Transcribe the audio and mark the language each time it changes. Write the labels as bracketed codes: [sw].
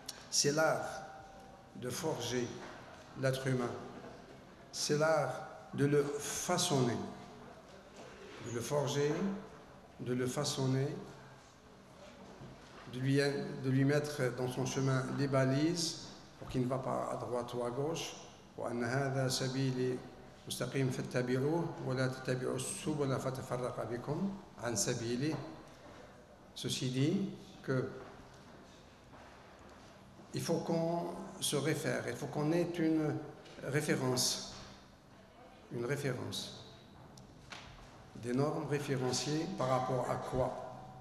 [fr] C'est l'art de forger l'être humain. C'est l'art de le façonner. De le forger, de le façonner, de lui mettre dans son chemin des balises pour qu'il ne va pas à droite ou à gauche. [ar] وأن هذا سبيلي مستقيم فاتبعوه ولا تتبعوا السبل فتفرق بكم عن سبيله. [fr] Ceci dit que il faut qu'on se réfère, il faut qu'on ait une référence, des normes référenciées par rapport à quoi?